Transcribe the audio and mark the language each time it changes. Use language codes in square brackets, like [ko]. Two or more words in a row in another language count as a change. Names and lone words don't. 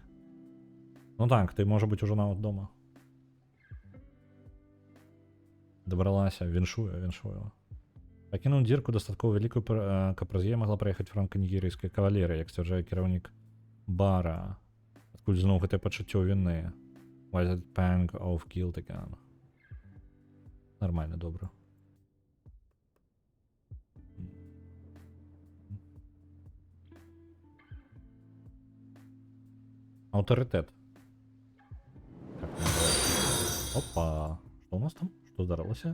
[be] Ну так, ты, можа быць, ужо нават дома. Дабралася, віншую. Пакінуў дзірку дастаткова вялікую, каб праз яе магла праехаць франка-нігерыйская кавалерыя, як сцвярджае кіраўнік бара. Адкуль зноў гэтае пачуццё віны. [en] Why that pang of guilt again? [be] Нормально, добра. Аўтарытэт. Так, опа, што у нас там? Што здарылася?